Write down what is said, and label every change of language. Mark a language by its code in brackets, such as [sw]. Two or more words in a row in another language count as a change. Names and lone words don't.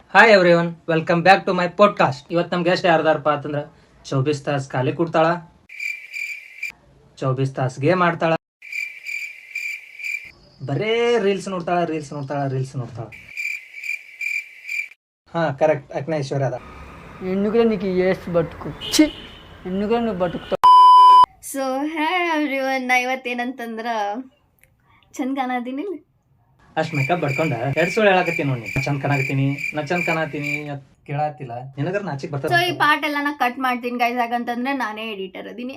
[en] hi everyone, welcome back to my podcast. [kn] ಇವತ್ತು ನಮ್ಮ ಗೆಸ್ಟ್ ಯಾರ್ದಾರಪ್ಪ ಅಂತಂದ್ರೆ 24 ತಾಸು ಖಾಲಿ ಕೊಡ್ತಾಳ, 24 ತಾಸು ಗೇಮ್ ಆಡ್ತಾಳ, ಬರೇ ರೀಲ್ಸ್ ನೋಡ್ತಾಳ. ಹಾ ಕರೆಕ್ಟ್, ಅಕ್ನ ಐಶ್ವರ್ಯ ಅದ. [te] ఎందుకురా నీకు ఏసు బతుకు ఎందుకురా నువ్వు బతుకుతావు. [en] so hi everyone, [kn] ನಾ ಇವತ್ತೇನಂತಂದ್ರೆ ಚಂದ ಕಾಣತೀನಿ. ಅಷ್ಟ್ ಮೇಕಪ್ ಬಡ್ಕೊಂಡ ಎರಡ್ ಸುಳ್ಳು ಹೇಳಕತ್ತೀನಿ ನೋಡಿ. ನಾ ಚಂದ ಕಾಣತೀನಿ ಅದ್ ಕೇಳತ್ತಿಲ್ಲ ನಿನಗರ ನಾಚಿಕ್ ಸೊ ಬರ್ತದ. ಈ ಪಾರ್ಟ್ ಎಲ್ಲ ನಾ ಕಟ್ ಮಾಡ್ತೀನಿ ಗೈಸ್, ಯಾಕಂತಂದ್ರೆ ನಾನೇ ಎಡಿಟರ್ ಅದೀನಿ.